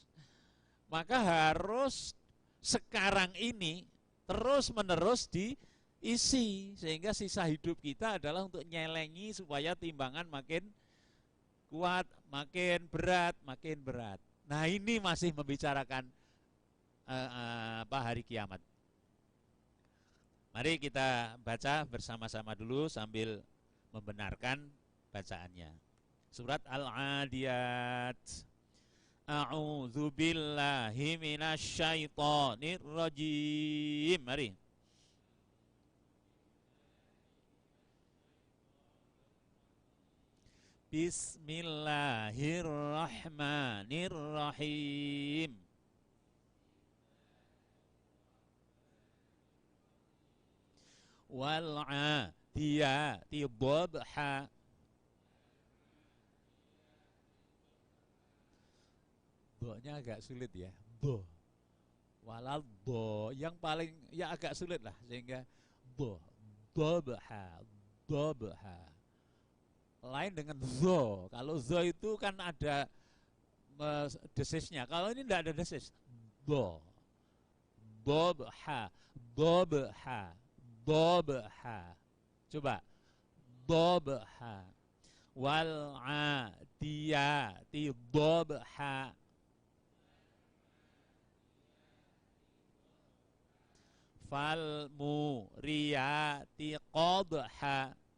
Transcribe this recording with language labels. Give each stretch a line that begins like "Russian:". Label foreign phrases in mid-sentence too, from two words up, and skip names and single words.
Indonesian: Maka harus sekarang ini terus menerus diisi, sehingga sisa hidup kita adalah untuk nyelengi supaya timbangan makin kuat, makin berat, makin berat. Nah ini masih membicarakan hari kiamat. Mari kita baca bersama-sama dulu sambil membenarkan bacaannya. Surat Al-Adiyat.
Arabic: أعوذ بالله من الشيطان الرجيم.
Indonesian: Mari. Bismillahirrahmanirrahim.
Arabic: والعاديات ضبحا.
Indonesian: Bo-nya agak sulit ya. Bo. Walal bo yang paling ya agak sulit lah sehingga bo.
Arabic: ضبحا ضبحا.
Indonesian: Lain dengan zo. Kalau zo itu kan ada desisnya. Kalau ini tidak ada desis. Bo. Dhabha.
Arabic: ضبحا ضبحا. Coba. ضبحا والعاديات ضبحا. فالموريات قدحا.